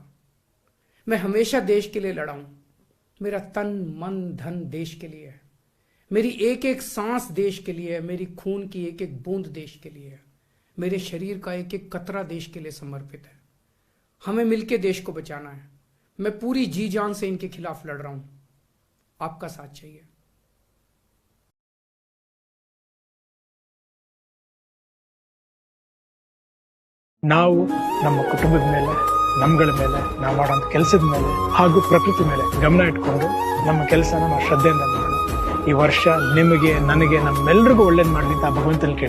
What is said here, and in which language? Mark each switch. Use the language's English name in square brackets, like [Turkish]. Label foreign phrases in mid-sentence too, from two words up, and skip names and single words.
[Hindi] मैं हमेशा देश के लिए लड़ा हूं। मेरा तन मन धन देश के लिए है। मेरी एक एक सांस देश के लिए है। मेरी खून की एक एक बूंद देश के लिए है। मेरे शरीर का एक एक कतरा देश के लिए समर्पित है। हमें मिलकर देश को बचाना है। मैं पूरी जी जान से इनके खिलाफ लड़ रहा हूं। आपका साथ चाहिए। [Kannada] ನಾವು ನಮ್ಮ ಕುಟುಂಬದ ಮೇಲೆ, ನಮ್ಗಳ ಮೇಲೆ, ನಾವು ಮಾಡೋಂಥ ಕೆಲಸದ ಮೇಲೆ ಹಾಗೂ ಪ್ರಕೃತಿ ಮೇಲೆ ಗಮನ ಇಟ್ಕೊಂಡು ನಮ್ಮ ಕೆಲಸನ ನಾವು ಶ್ರದ್ಧೆಯಿಂದ ಮಾಡೋಣ. ಈ ವರ್ಷ ನಿಮಗೆ, ನನಗೆ, ನಮ್ಮೆಲ್ಲರಿಗೂ ಒಳ್ಳೇದು ಮಾಡಲಿ ಅಂತ ಭಗವಂತನಲ್ಲಿ ಕೇಳ್ಕೊತೀನಿ.